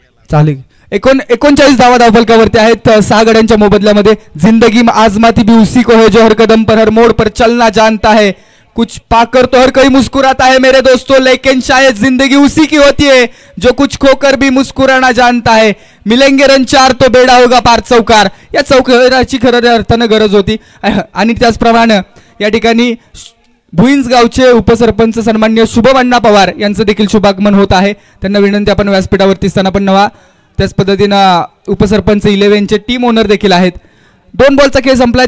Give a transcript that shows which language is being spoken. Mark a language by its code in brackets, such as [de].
[mr] चालेल 39 धावा धावफलकावरती आहेत 6 गड्यांच्या मोबदल्यामध्ये. [hi] जिंदगी आजमाती भी उसी को है जो हर कदम पर हर मोड़ पर चलना जानता है. कुछ पाकर तो हर कोई मुस्कुराता है मेरे दोस्तों, लेकिन शायद जिंदगी उसी की होती है जो कुछ खोकर भी मुस्कुराना जानता है. मिलेंगे रन 4 तो बेडा होगा पार चौकार. [mr] या चौकाराची खऱ्या अर्थानं गरज होती. आणि त्याचप्रमाणे या ठिकाणी भुईंज गावचे उपसरपंच सन्माननीय शुभमण्णा पवार यांचं देखील शुभागमन होत आहे. त्यांना विनंती आपण व्यासपीठावरती असताना पण नवा. त्याच पद्धतीनं उपसरपंच 11चे टीम ओनर देखील आहेत. 2 बॉलचा खेळ संपलाय.